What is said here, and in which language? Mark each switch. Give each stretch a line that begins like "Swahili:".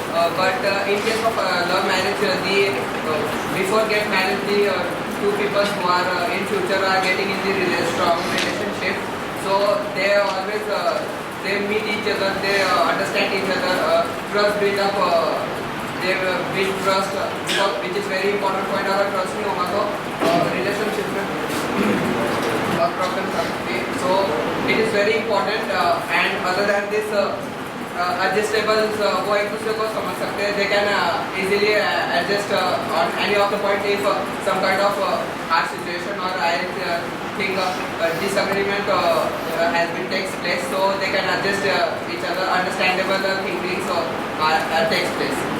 English: But in case of love marriage, before get married, the two people who are in future are getting in the strong relationship. So they always they meet each other, they understand each other, trust build up, they build trust, which is very important point.
Hindi: अगर trust नहीं होगा तो relationship में problem सकती है.
English: So it is very important, and other than this, adjustables
Hindi: वो एक दूसरे को समझ सकते हैं.
English: They can easily adjust on any of the point if some kind of hard situation or I think disagreement has been takes place, so they can adjust each other, understandable thinkings takes place.